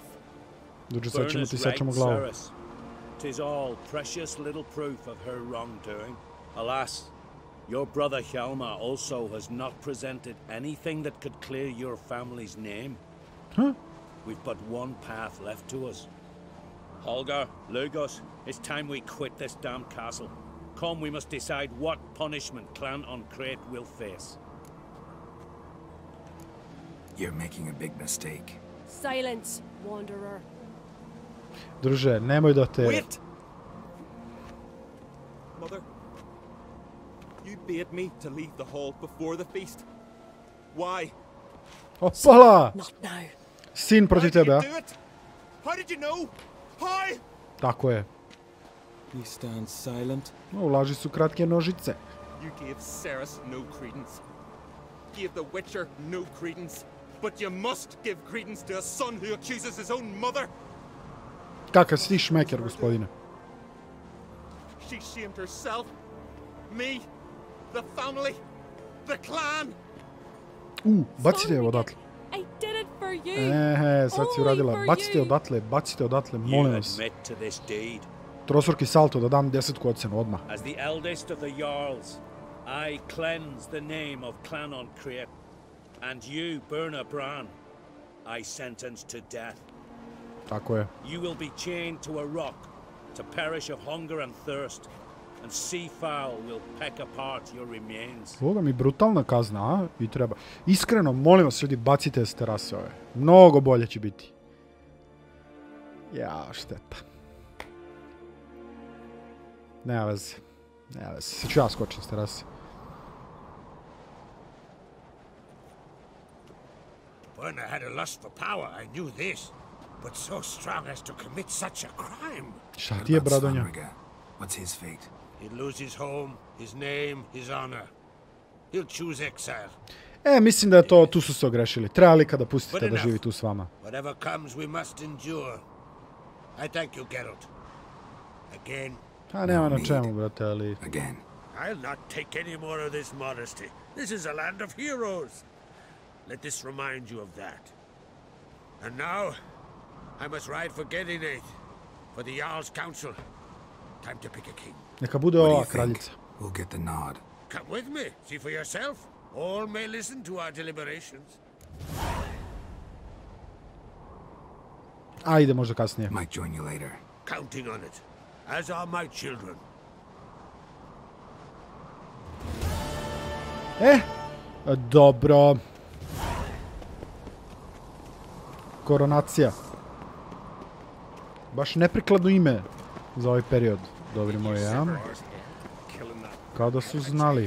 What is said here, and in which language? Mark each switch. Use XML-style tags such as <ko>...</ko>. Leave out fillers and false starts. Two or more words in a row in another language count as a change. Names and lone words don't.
<sr>Dođe, sad ćemo ti sečemo glavu.</sr> <en>Tis all precious little proof of her wrongdoing. Alas, your brother Hjalmar also has not presented anything that could clear your family's name. Huh? We've but one path left to us. Holger, Lugos, it's time we quit this damn castle. Come, we must decide what punishment Clan on Crete will face. You're making a big mistake. Silence, wanderer.</en> <sr>Druže, nemoj da te...</sr> <en>Wait! Mother, you bade me to leave the hall before the feast. Why?</en> <sr>Opala!</sr> <en>Not now.</en> <sr>Sin protiv tebe, a?</sr> <en>How did you know? How?</en> <sr>Tako je.</sr> <en>You stand silent.</en> <sr>U laži su kratke nožice.</sr> <en>You gave Ceres no credence. Gave the Witcher no credence. But you must give credence to a son who accuses his own mother.</en> <sr>Kakav si ti šmeker, gospodine.</sr> <en>She shamed herself. Me. The family. The clan.</en> <sr>Bacite je odatle.</sr> <en>I did it for you.</en> <sr>Sad si uradila. Bacite odatle, molim vas. Trosorki salto da dam 10 ocenu odmah.</sr> <en>As the eldest of the Jarls, I cleanse the name of Clan on Crete, and you, Berna Bran, I sentence to death.</en> <sr>Tako je.</sr> <en>You will be chained to a rock to perish of hunger and thirst, and sea fowl will peck apart your remains.</en> <sr>Boga mi brutalna kazna, a? I treba. Iskreno, molim vas ljudi, bacite s terase ove. Mnogo bolje će biti. Ja, šteta. Nema veze. Sad ću ja skočim s terase.</sr> <en>When I had a lust for power, I knew this. But so strong as to commit such a crime.</en> <sr>Šta ti je, Bradonja?</sr> <en>What's his fate? He'd lose his home, his name, his honor. He'll choose exile.</en> <sr>Mislim da je to, tu su se ogrešili. Treba li kada pustite da živi tu s vama?</sr> <en>Whatever comes, we must endure. I thank you, Geralt. Again.</en> <sr>Nema na čemu, brate, ali...</sr> <en>Again. I'll not take any more of this modesty. This is a land of heroes. Let this remind you of that. And now, I must ride for Gedinate, for the Jarl's council. Time to pick a king.</en> <sr>Neka bude ova kraljica.</sr> <en>We'll get the nod. Come with me, see for yourself. All may listen to our deliberations.</en> <sr>Ajde, možda kasnije.</sr> <en>Might join you later. Counting on it, as are my children.</en> <sr>Dobro. Koronacija. Baš neprikladno ime za ovaj period. Dobri moji, ja? Kao da su znali.</sr>